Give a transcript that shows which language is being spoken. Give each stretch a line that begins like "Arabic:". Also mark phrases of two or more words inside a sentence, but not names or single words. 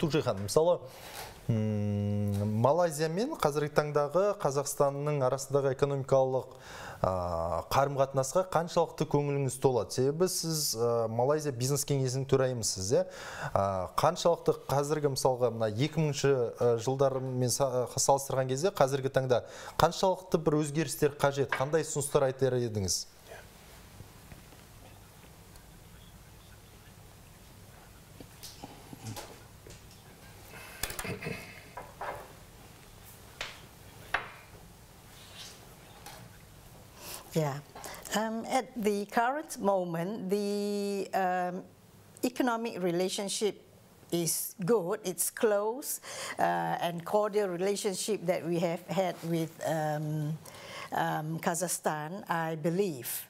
Kazakh: Тук Жи хан, мысалы, Малайзия мен қазіргі таңдағы Қазақстанның арасындағы экономикалық қарым-қатынасқа қаншалықты көңіліңіз толады? Себебі сіз Малайзия бизнес кеңесінің төрайымысыз, қаншалықты қазіргі мысалға 2000 жылдармен салыстырған кезде қазіргі таңда қаншалықты бір өзгерістер қажет, қандай ұсыныстар айтар едіңіз?
English: Yeah. At the current moment, the economic relationship is good, it's close and cordial relationship that we have had with Kazakhstan, I believe.